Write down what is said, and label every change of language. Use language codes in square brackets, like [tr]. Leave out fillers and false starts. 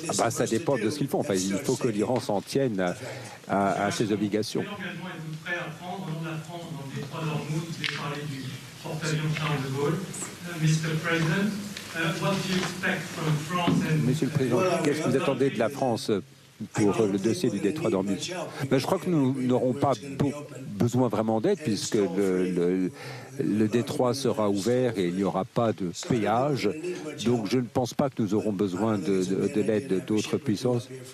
[fr] Ça dépend de ce qu'ils font. Il faut que l'Iran s'en tienne à ses obligations. Quel engagement êtes-vous prêt à prendre au nom de la France dans le détroit d'Ormuz? Vous avez parlé du porte-avions Charles de Gaulle. [en] Mr. President, what do you expect from France and... [fr] Monsieur le Président, qu'est-ce que vous attendez de la France pour le dossier du détroit d'Ormuz? Je crois que nous n'aurons pas besoin vraiment d'aide puisque le détroit sera ouvert et il n'y aura pas de péage. Donc je ne pense pas que nous aurons besoin de l'aide d'autres puissances.